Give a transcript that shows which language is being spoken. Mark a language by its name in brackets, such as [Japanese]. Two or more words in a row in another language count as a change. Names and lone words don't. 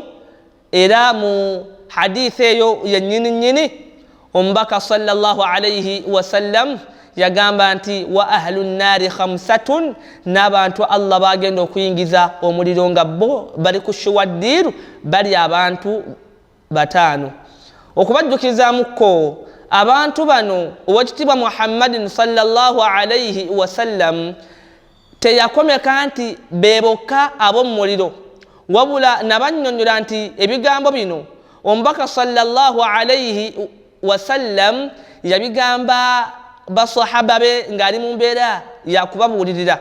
[Ganda] Era mu hadithi eyo yennyini nnyini omubaka [Arabic] صلى الله عليه وسلم [Ganda] yagamba nti [Arabic] وأهل النار خمسة, [Ganda] n'abantu Allah bagenda okuyingiza omuliro nga bo bali ku shuwaddiiru, bali abantu bataano. Okubajjukizamukko abantu bano owekitiibwa Muhammadin [Arabic] صلى الله عليه وسلم [Ganda] teyakomeka nti bebokka ab'omu muliro, wabula nabannyonnyola nti ebigambo bino omubaka [Arabic] صلى الله عليه وسلم [Ganda] yabigamba basahaba be ng'ali mu mbeera yakubabuulirira.